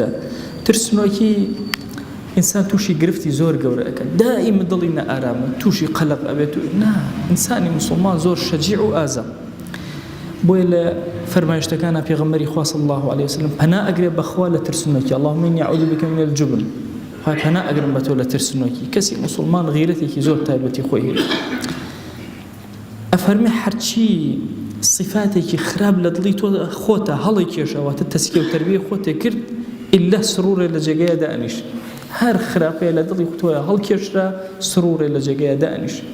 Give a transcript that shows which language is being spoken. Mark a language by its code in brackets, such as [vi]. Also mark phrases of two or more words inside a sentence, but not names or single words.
[ckb] ترسنۆکی ئینسان تووشی گرفتی زۆر گەورە ئەکە، دائیمە دڵی نەئارامە، تووشی قەلق ئەبێت و نا، ئینسانی موسڵمان زۆر شەجیع و ئازا. بۆیە لە فەرمایشتەکانە پێغەمبەری خوا [ar] صلی الله عليه وسلم [ckb] پەنا ئەگرێ بەخوا لە ترسنۆکی. [ar] اللهم إني أعوذ بك من الجبن. [ckb] خوای پەنا ئەگرم بە تۆ لە ترسنۆکی. کەسی موسڵمان غیرەتێکی زۆر تایبەتی خۆی هەیە. ئەفەرمێ هەرچی صفاتێکی خراپ لە دڵی تۆ خۆتە هەڵی کێشەواتە تەسکیە و تەربیە خۆتێ کرد، ئیلا سرورێ لە جێگەیە دائنیش. هەر خراپەیە لە دڵی تۆیە هەڵکێشرا، سرورێ لە جێگەیە دائنیش.